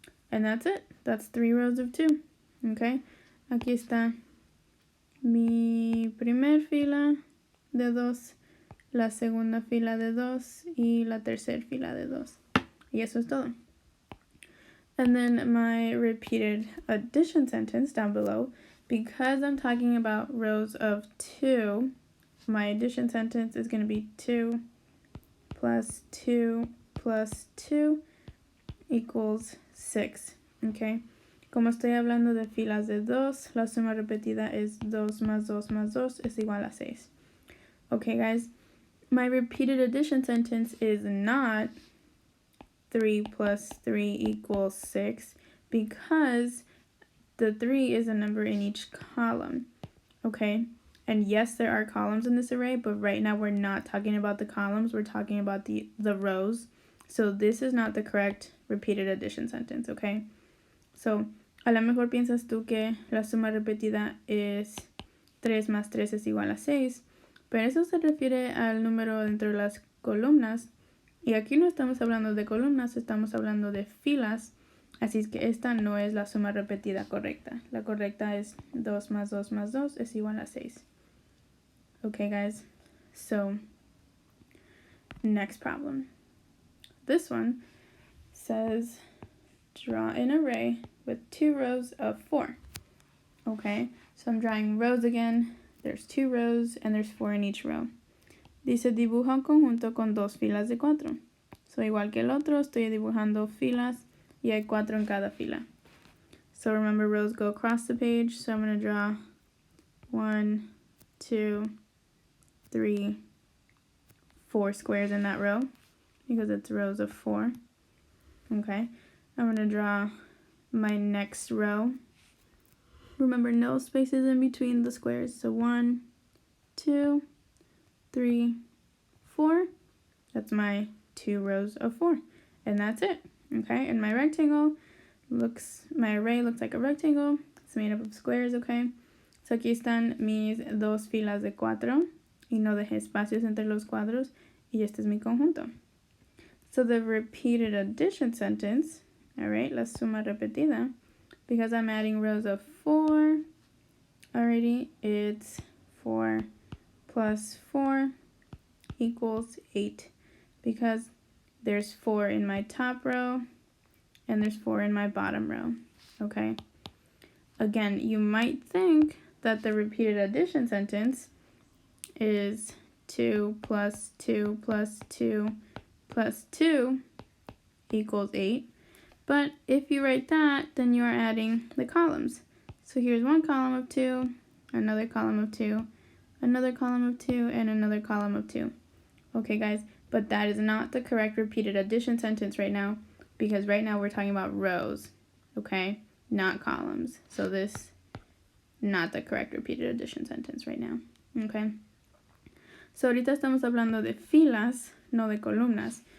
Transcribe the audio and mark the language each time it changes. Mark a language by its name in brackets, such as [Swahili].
[English] And that's it. That's 3 rows of 2. [Spanish] Okay, aquí está mi primer fila de 2, la segunda fila de 2 y la tercera fila de 2. Y eso es todo. [English] And then my repeated addition sentence down below, because I'm talking about rows of 2, my addition sentence is going to be 2 plus 2 plus 2 equals 6. Okay? [Spanish] Como estoy hablando de filas de 2, la suma repetida es 2 más 2 más 2 es igual a 6. [English] Okay, guys? My repeated addition sentence is not 3 plus 3 equals 6 because the 3 is a number in each column, okay? And yes, there are columns in this array, but right now we're not talking about the columns, we're talking about the rows. So this is not the correct repeated addition sentence, okay? [Spanish] So, a lo mejor piensas tú que la suma repetida es 3 más 3 es igual a 6, pero eso se refiere al número dentro de las columnas. Y aquí no estamos hablando de columnas, estamos hablando de filas. Así es que esta no es la suma repetida correcta. La correcta es 2 más 2 más 2 es igual a 6. [English] Okay, guys? So, next problem. This one says draw an array with 2 rows of 4. Okay, so I'm drawing rows again. There's 2 rows and there's 4 in each row. [Spanish] Dice dibuja un conjunto con 2 filas de 4. So igual que el otro, estoy dibujando filas y hay 4 en cada fila. [English] So remember, rows go across the page. So I'm going to draw 1, 2, 3, 4 squares in that row because it's rows of 4. Okay, I'm going to draw my next row. Remember, no spaces in between the squares. So 1, 2, 3, 4. That's my 2 rows of 4. And that's it. Okay, and my array looks like a rectangle. It's made up of squares, okay? [Spanish] So aquí están mis 2 filas de 4 y no dejé espacios entre los cuadros y este es mi conjunto. [English] So the repeated addition sentence, all right, [Spanish] la suma repetida, [English] because I'm adding rows of 4 already, it's 4 plus 4 equals 8 because there's 4 in my top row and there's 4 in my bottom row, okay? Again, you might think that the repeated addition sentence is 2 plus 2 plus 2 plus 2 equals 8. But if you write that, then you are adding the columns. So here's one column of 2, another column of 2, another column of 2, and another column of 2. Okay, guys, but that is not the correct repeated addition sentence right now, because right now we're talking about rows, okay, not columns. So this, not the correct repeated addition sentence right now, okay. [Spanish] So ahorita estamos hablando de filas, no de columnas.